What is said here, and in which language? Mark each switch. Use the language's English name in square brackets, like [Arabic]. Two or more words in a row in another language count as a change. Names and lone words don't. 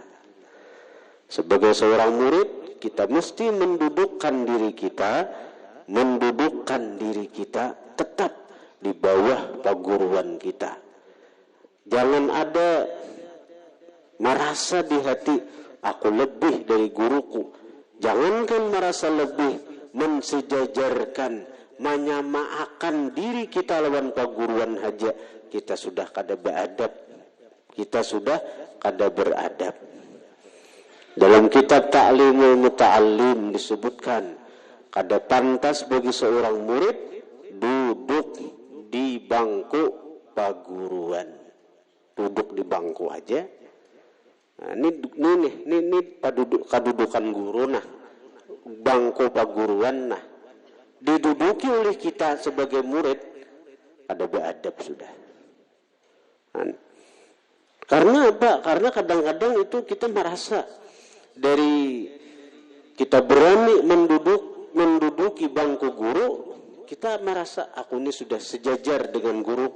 [Indonesian] Sebagai seorang murid, kita mesti mendudukkan diri kita tetap di bawah paguruan kita. Jangan ada merasa di hati, aku lebih dari guruku. [Banjar] Jangankan merasa lebih, mensejajarkan, menyamakan diri kita lawan paguruan haja, kita sudah kada beradab, kita sudah kada beradab. [Indonesian] Dalam kitab Ta'limul Muta'allim disebutkan, kada pantas bagi seorang murid duduk di bangku paguruan. Duduk di bangku aja. Nah, ini kedudukan guru, nah, bangku paguruan, nah, diduduki oleh kita sebagai murid, ada beradab sudah. Nah, karena apa? Karena kadang-kadang itu kita merasa dari kita berani menduduki bangku guru, kita merasa aku ini sudah sejajar dengan guruku.